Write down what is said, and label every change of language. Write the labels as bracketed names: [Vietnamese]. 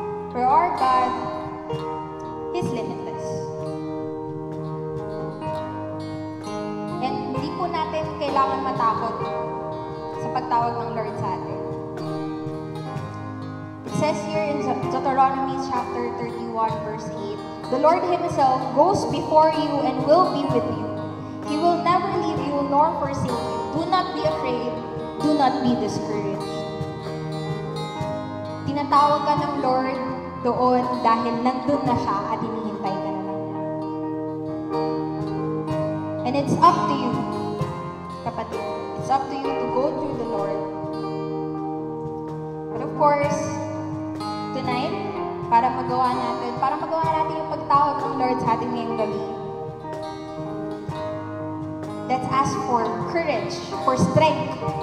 [Filipino] Pero [English] our God, He's limitless. [Filipino] And hindi po natin kailangan matakot sa pagtawag ng Lord sa atin. [English] It says here in Deuteronomy chapter 31 verse 8, the Lord Himself goes before you and will be with you. He will never leave you nor forsake you. Do not be afraid. Do not be discouraged. [Filipino] Tinatawag ka ng Lord doon dahil nandun na siya at hinihintay ka na lang niya. [English] And it's up to you, kapatid. It's up to you to go through the Lord. But of course, tonight, [Filipino] para magawa natin yung pagtawag ng Lord sa ating ngayong gabi, [English] let's ask for courage, for strength.